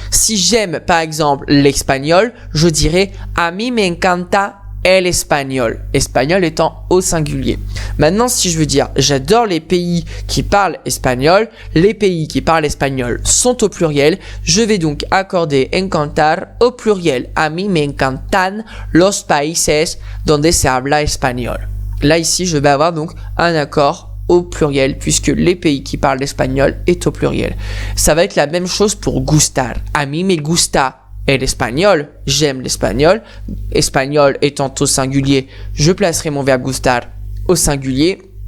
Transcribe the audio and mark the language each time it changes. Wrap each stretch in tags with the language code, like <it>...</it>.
<fr>Si j'aime, par exemple, l'espagnol, je dirais</fr> <es>a mí me encanta el espagnol,</es> <fr>espagnol étant au singulier. Maintenant, si je veux dire j'adore les pays qui parlent espagnol, les pays qui parlent espagnol sont au pluriel, je vais donc accorder encantar au pluriel.</fr> <es>A mí me encantan los países donde se habla español.</es> <fr>Là, ici, je vais avoir donc un accord au pluriel puisque les pays qui parlent espagnol est au pluriel.</fr> <es>Ça va être la même chose pour gustar. A mí me gusta el espagnol,</es> <fr>j'aime l'espagnol. Espagnol étant au singulier, je placerai mon verbe gustar au singulier.</fr>